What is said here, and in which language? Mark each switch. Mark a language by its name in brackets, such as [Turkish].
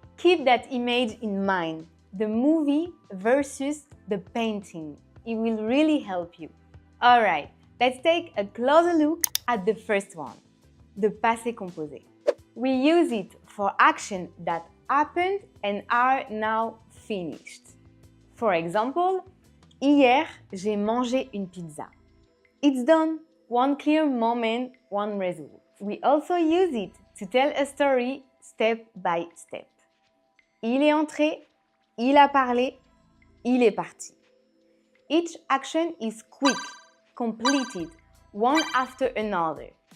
[English] Keep that image in mind, the movie versus the painting. It will really help you. Alright, let's take a closer look at the first one, the passé composé. We use it for actions that happened and are now finished. For example, [French] hier, j'ai mangé une pizza. [English] It's done. One clear moment, one result. We also use it to tell a story step by step. [French] Il est entré, il a parlé, il est parti. [English] Each action is quick, completed, one after another.